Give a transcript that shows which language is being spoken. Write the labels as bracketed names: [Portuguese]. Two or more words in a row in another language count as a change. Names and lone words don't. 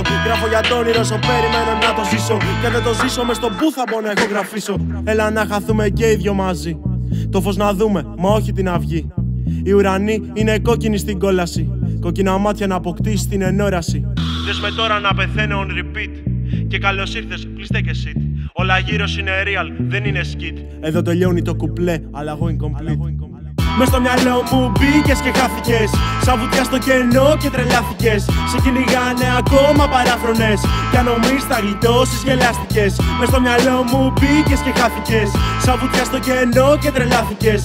[Greek] Γράφω για το όνειρο σου, περιμένω να το ζήσω. Και δεν το ζήσω μες στον που θα μπω να ηχογραφήσω. Έλα να χαθούμε και οι δυο μαζί. Το φως να δούμε, μα όχι την αυγή. Οι ουρανοί είναι κόκκινοι στην κόλαση. Κόκκινα μάτια να αποκτήσει την ενόραση. Δες με τώρα να πεθαίνω [English] on repeat. [Greek] Και καλώς ήρθες, [English] please take a seat. [Greek] Όλα γύρω είναι real, δεν είναι skit. Εδώ τελειώνει το κουπλέ, αλλά εγώ incomplete. Μες στο μυαλό μου μπήκες και χάθηκες. Σαν βουτιά στο κενό και τρελάθηκες. Σε κυνηγάνε ακόμα παράφρονες. Κι αν νομίζεις θα γλιτώσεις γελάστηκες. Μες στο μυαλό μου μπήκες και χάθηκες. Σαν βουτιά στο κενό και τρελάθηκες.